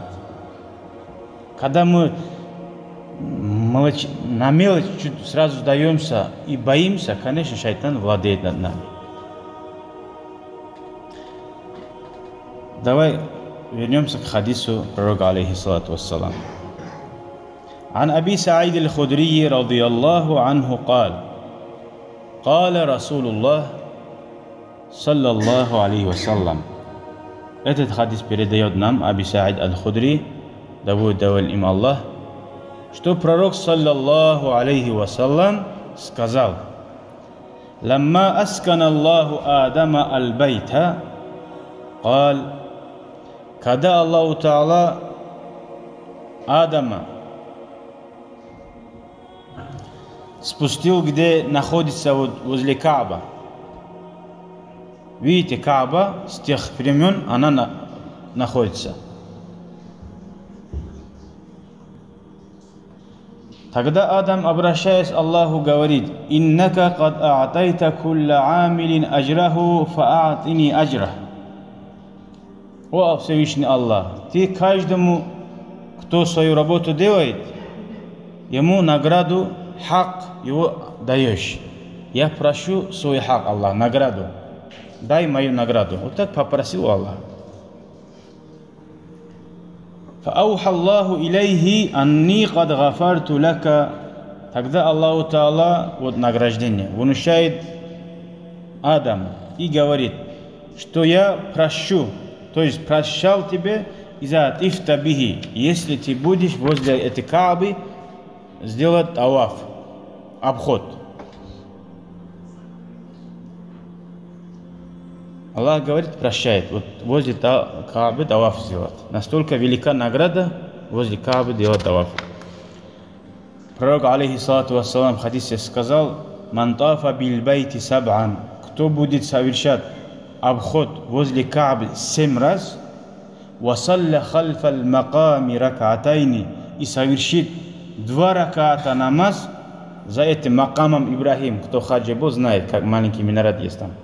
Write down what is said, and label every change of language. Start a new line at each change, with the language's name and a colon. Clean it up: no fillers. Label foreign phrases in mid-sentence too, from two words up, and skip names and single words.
Russian: Когда мы на мелочь сразу сдаемся и боимся, конечно, шайтан владеет над нами. Давай вернемся к хадису пророка,
Arabic: عليه الصلاة والسلام. عن أبي سعيد الخدري رضي الله عنه قال قال رسول الله صلى الله عليه وسلم.
Russian: Этот хадис передает нам Аби Саид аль-Худри, да будет доволен им Аллах, что пророк,
Arabic: صلى الله عليه وسلم,
Russian: сказал:
Arabic: «لما أسكن الله آدم البيت قال».
Russian: Когда
Arabic: الله تعالى
Russian: Адама спустил, где находится возле Кааба. Видите, Кааба с тех времен она находится. Тогда Адам, обращаясь к Аллаху, говорит:
Arabic: «إنك قد أعطيت كل عامل أجره فأعطني أجري».
Russian: О Всевышний Аллах, Ты каждому, кто свою работу делает, ему награду, хак его даешь. Я прошу свой хак, Аллах, награду. Дай мою награду. Вот так попросил Аллах.
Arabic: فَأَوْحَى اللَّهُ إِلَيْهِ أَنِّي قَدْ غَفَرْتُ لَكَ.
Russian: Тогда
Arabic: الله تعالى,
Russian: вот награждение, внушает Адаму и говорит, что я прощу, то есть прощал тебе из-за ифтабихи, если ты будешь возле этой Каабы сделать таваф, обход. Аллах говорит, прощает, вот возле Каабы таваф сделать. Настолько велика награда возле Каабы делать таваф. Пророк,
Arabic: عليه الصلاة والسلام,
Russian: в хадисе сказал:
Arabic: «من طاف بالبيت سبعا».
Russian: Кто будет совершать обход возле Каабы 7 раз,
Arabic: «وصلى خلف المقام ركعتين»,
Russian: и совершит 2 раката намаз за этим макамом Ибрахим. Кто хаджи был, знает, как маленький минарет есть там.